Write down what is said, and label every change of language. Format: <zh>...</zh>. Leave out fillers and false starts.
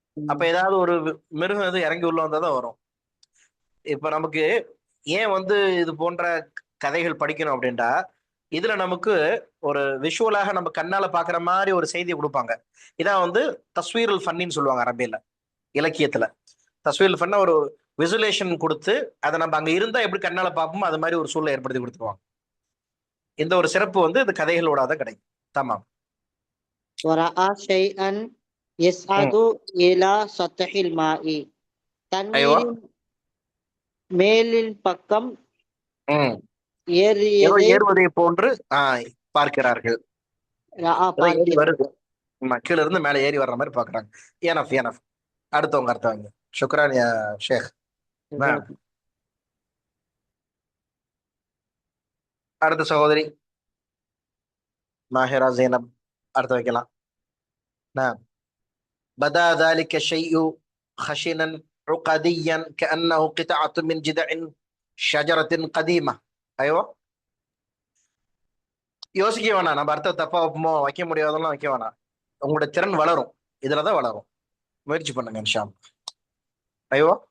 <ta>அப்ப ஏதாவது ஒரு மிருகம் எது இறங்கி உள்ள வந்தாதான் வரும். இப்ப நமக்கு ஏன் வந்து இது போன்ற கதைகள் படிக்கணும் அப்படின்டா, இதுல நமக்கு ஒரு விஷுவலாக நம்ம கண்ணால பாக்குற மாதிரி ஒரு செய்தியை கொடுப்பாங்க. இதான் வந்து தஸ்வீருல் ஃபன்னின்னு சொல்லுவாங்க அரபியில, இலக்கியத்துல. தஸ்வீருல் ஃபன்னா ஒரு விசுவலேஷன் கொடுத்து அதை நம்ம அங்க இருந்தா எப்படி கண்ணால பார்ப்போமோ அது மாதிரி ஒரு சூழலை ஏற்படுத்தி கொடுத்துருவாங்க. இந்த ஒரு சிறப்பு வந்து இந்த கதைகளோட தான் கிடைக்கும்.</ta> <ar>தமாம். ورأى شيئا يصعد إلى سطح الماء.</ar> <ta>தண்ணீரின் மேலின் பக்கம் ஏறுவதை போன்று பார்க்கிறார்கள். வருது கீழ இருந்து மேல ஏறி வர்ற மாதிரி பாக்குறாங்க.</ta> <en>Enough enough.</en> <ta>அடுத்தவங்க அர்த்தவங்க.</ta> <ar>சுக்ரான் யா ஷேக்.</ar> <ta>அடுத்த சகோதரி மாஹிரா ஜைனப் அடுத்து வைக்கலாம்.</ta> <ar>بدا ذلك الشيء خشنا عقديا كأنه قطعة من جذع شجرة قديمة.</ar> <ta>ايوه யோசிக்க வேணாம், நம்ம அர்த்தம் தப்பா வைப்போமோ வைக்க முடியாதெல்லாம் வைக்க வேணாம். உங்களோட திறன் வளரும், இதுலதான் வளரும். முயற்சி பண்ணுங்க இன்ஷா அல்லாஹ். ஐயோ</ta>